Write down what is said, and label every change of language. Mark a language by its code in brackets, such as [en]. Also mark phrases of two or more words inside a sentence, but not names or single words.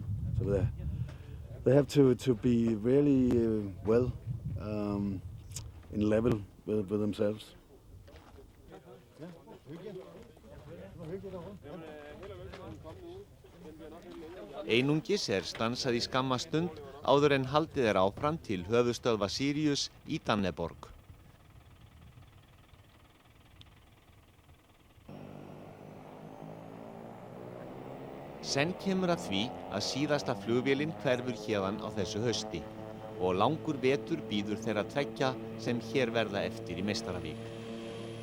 [en] So they have to be really well in level with themselves. [is] Einungis stansað í skamma stund áður en haldið áfram til höfuðstöðva Síríus í Danneborg. Senn kemur að því að síðasta flugvélin hverfur héðan á þessu hausti og langur vetur bíður þeirra tveggja sem hér verða eftir í Meistaravík.